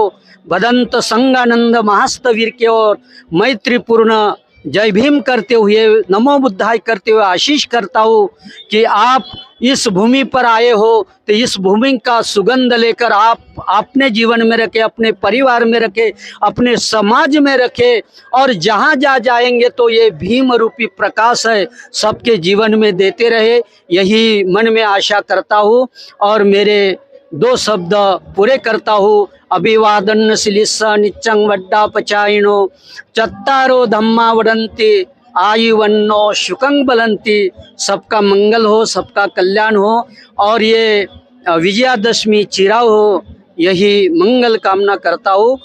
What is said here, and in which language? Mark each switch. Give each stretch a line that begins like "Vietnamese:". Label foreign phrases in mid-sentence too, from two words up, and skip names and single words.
Hindi: भदंत संगानंद महास्तवीर के और मैत्रीपूर्ण जय भीम करते हुए,
Pali: नमो बुद्धाय
Hindi: करते हुए आशीष करता हूँ कि आप इस भूमि पर आए हो तो इस भूमि का सुगंध लेकर आप अपने जीवन में रखे, अपने परिवार में रखे, अपने समाज में रखे और जहाँ जहाँ जाएंगे तो ये भीम रूपी प्रकाश है सबके जीवन में देते रहे, यही मन में आशा करता हूँ। और मेरे दो शब्द पूरे करता हूँ।
Pali: अभिवादन शिलिस्सा निच्चंग वड्डा पचाइनो चत्तारो धम्मा वदंती आयुवन्नो शुकंग बलंती।
Hindi: सबका मंगल हो, सबका कल्याण हो और ये विजयादशमी चिराव हो, यही मंगल कामना करता हूँ।